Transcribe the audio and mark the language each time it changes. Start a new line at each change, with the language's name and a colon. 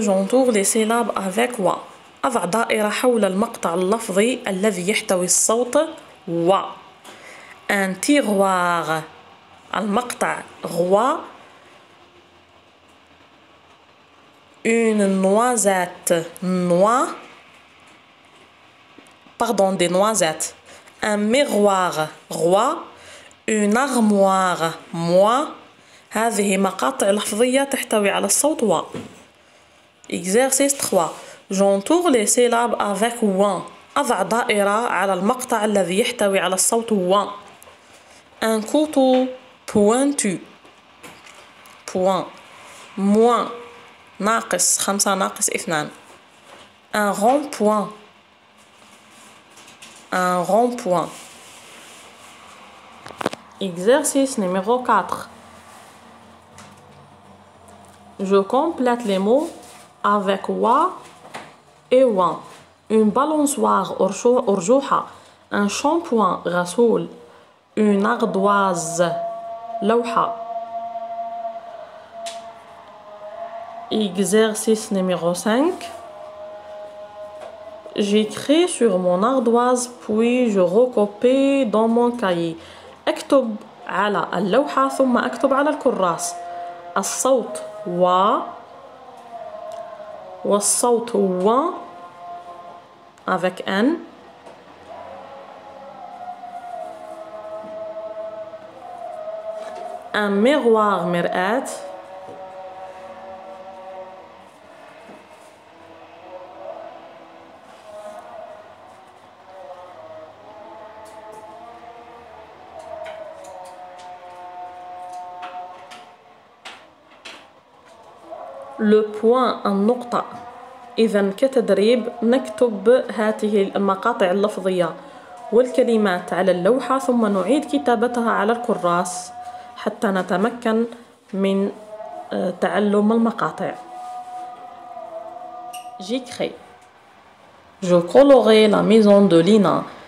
French: J'entoure les syllabes avec wa.
Arabic: أضع دائرة حول المقطع اللفظي الذي يحتوي الصوت و.
French: Un tiroir
Arabic: المقطع غوا.
French: Une noisette noix. Pardon, des noisettes. Un miroir roi. Une armoire moi.
Arabic: هذه مقاطع لفظية تحتوي على الصوت و.
French: Exercice 3. J'entoure les syllabes avec wa.
Arabic: أضع دائرة على المقطع الذي يحتوي على الصوت و.
French: Un couteau pointu. point. moins
Arabic: ناقص 5 ناقص 2.
French: Un rond-point. Un rond-point. Exercice numéro 4. Je complète les mots avec wa et wa. Une balançoire
Arabic: أرجوحة.
French: Un shampoing
Arabic: غسول.
French: Une ardoise
Arabic: لوحة.
French: Exercice numéro 5. J'écris sur mon ardoise puis je recopie dans mon cahier.
Arabic: اكتب على اللوحة ثم اكتب على الكراس. الصوت و. والصوت و
French: avec N. Un miroir
Arabic: مرآة.
French: Le point
Arabic: النقطة. إذا كتدريب نكتب هذه المقاطع اللفظية والكلمات على اللوحة ثم نعيد كتابتها على الكراس حتى نتمكن من تعلم المقاطع.
French: J'écris. Je colorie la maison de Lina.